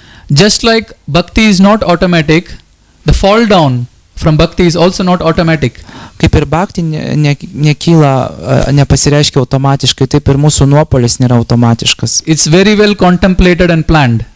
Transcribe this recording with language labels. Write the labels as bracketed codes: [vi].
[en] Just like bhakti is not automatic, the fall down from bhakti is also not automatic. [lt] Kaip ir bhakti nekyla, nepasireiškia automatiškai, taip ir mūsų nuopolis nėra automatiškas. [en] It's very well contemplated and planned.